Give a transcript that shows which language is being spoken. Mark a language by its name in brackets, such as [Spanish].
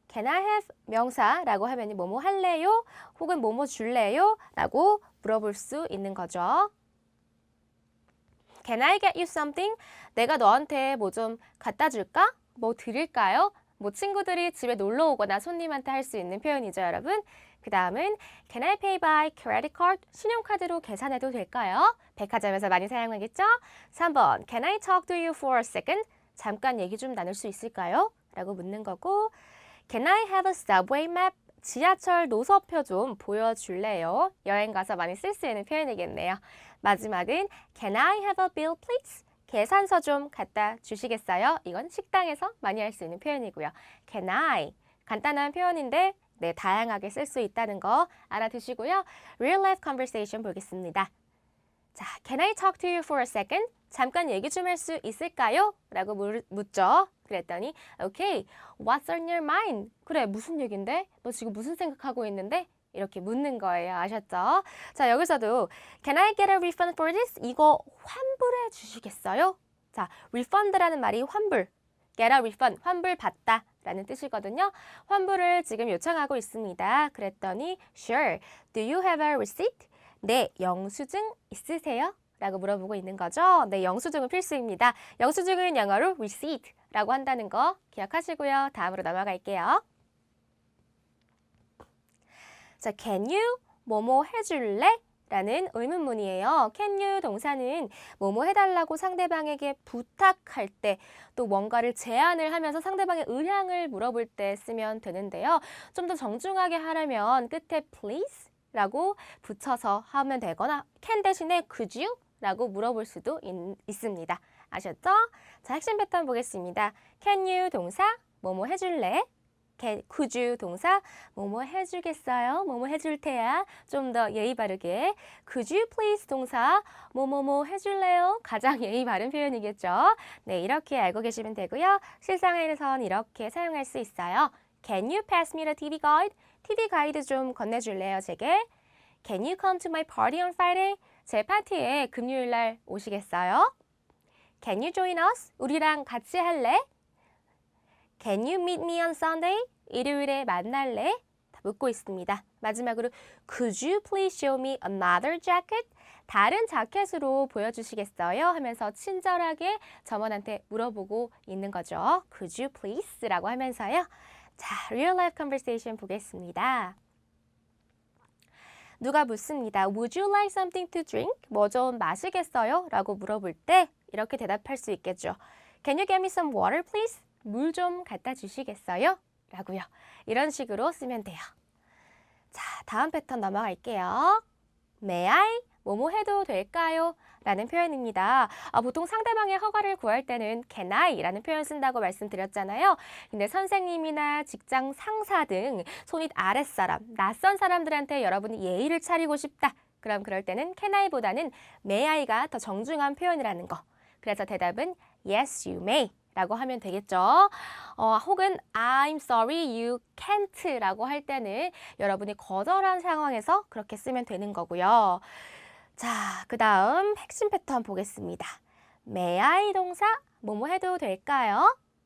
[English] Can I have [Korean] 명사라고 하면 뭐뭐 할래요? 혹은 뭐뭐 줄래요? 라고 물어볼 수 있는 거죠. [English] Can I get you something? [Korean] 내가 너한테 뭐 좀 갖다 줄까? 뭐 드릴까요? 뭐 친구들이 집에 놀러 오거나 손님한테 할 수 있는 표현이죠, 여러분. 그 다음은 [English] Can I pay by credit card? [Korean] 신용카드로 계산해도 될까요? 백화점에서 많이 사용하겠죠? 3번 [English] Can I talk to you for a second? [Korean] 잠깐 얘기 좀 나눌 수 있을까요? 라고 묻는 거고 [English] Can I have a subway map? [Korean] 지하철 노서표 좀 보여줄래요? 여행 가서 많이 쓸 수 있는 표현이겠네요. 마지막은 [English] Can I have a bill please? [Korean] 계산서 좀 갖다 주시겠어요? 이건 식당에서 많이 할 수 있는 표현이고요. [English] Can I? [Korean] 간단한 표현인데 네, 다양하게 쓸 수 있다는 거 알아두시고요. [English] Real life conversation [Korean] 보겠습니다. 자, [English] Can I talk to you for a second? [Korean] 잠깐 얘기 좀 할 수 있을까요? 라고 묻죠. 그랬더니 [English] Okay, what's on your mind? [Korean] 그래, 무슨 얘긴데? 너 지금 무슨 생각하고 있는데? 이렇게 묻는 거예요. 아셨죠? 자, 여기서도 [English] Can I get a refund for this? [Korean] 이거 환불해 주시겠어요? 자, refund라는 말이 환불, get a refund, 환불 받다 라는 뜻이거든요. 환불을 지금 요청하고 있습니다. 그랬더니 [English] Sure, do you have a receipt? [Korean] 네, 영수증 있으세요? 라고 물어보고 있는 거죠. 네, 영수증은 필수입니다. 영수증은 영어로 receipt 라고 한다는 거 기억하시고요. 다음으로 넘어갈게요. 자, [English] can you [Korean] 뭐뭐 해줄래? 라는 의문문이에요. [English] can you [Korean] 동사는 뭐뭐 해달라고 상대방에게 부탁할 때 또 뭔가를 제안을 하면서 상대방의 의향을 물어볼 때 쓰면 되는데요. 좀 더 정중하게 하려면 끝에 please 라고 붙여서 하면 되거나 can 대신에 [English] could you? [Korean] 라고 물어볼 수도 있습니다. 아셨죠? 자, 핵심 패턴 보겠습니다. [English] can you [Korean] 동사 뭐뭐 해줄래? [English] could you [Korean] 동사 뭐뭐 해주겠어요? 뭐뭐 해줄 테야. 좀 더 예의 바르게 [English] could you please [Korean] 동사 뭐뭐뭐 해줄래요? 가장 예의 바른 표현이겠죠. 네, 이렇게 알고 계시면 되고요. 실생활에선 이렇게 사용할 수 있어요. [English] Can you pass me the TV guide? [Korean] TV 가이드 좀 건네줄래요, 제게? [English] Can you come to my party on Friday? [Korean] 제 파티에 금요일 날 오시겠어요? [English] Can you join us? [Korean] 우리랑 같이 할래? [English] Can you meet me on Sunday? [Korean] 일요일에 만날래? 다 묻고 있습니다. 마지막으로 [English] Could you please show me another jacket? [Korean] 다른 자켓으로 보여주시겠어요? 하면서 친절하게 점원한테 물어보고 있는 거죠. [English] Could you please? [Korean] 라고 하면서요. 자, [English] real life conversation [Korean] 보겠습니다. 누가 묻습니다. [English] Would you like something to drink? [Korean] 뭐 좀 마시겠어요? 라고 물어볼 때 이렇게 대답할 수 있겠죠. [English] Can you get me some water, please? [Korean] 물 좀 갖다 주시겠어요? 라고요. 이런 식으로 쓰면 돼요. 자, 다음 패턴 넘어갈게요. [English] May I? [Korean] 뭐뭐 해도 될까요? 라는 표현입니다. 보통 상대방의 허가를 구할 때는 [English] can I? [Korean] 라는 표현 쓴다고 말씀드렸잖아요. 근데 선생님이나 직장 상사 등 손윗 아랫사람, 낯선 사람들한테 여러분이 예의를 차리고 싶다. 그럼 그럴 때는 [English] can I [Korean] 보다는 [English] may I [Korean] 가 더 정중한 표현이라는 거. 그래서 대답은 [English] yes, you may. [Korean] 라고 하면 되겠죠. 혹은 [English] I'm sorry, you can't [Korean] 라고 할 때는 여러분이 거절한 상황에서 그렇게 쓰면 되는 거고요. 자, 그 다음 핵심 패턴 보겠습니다. [English] May I [Korean] 동사, 뭐뭐 해도 될까요?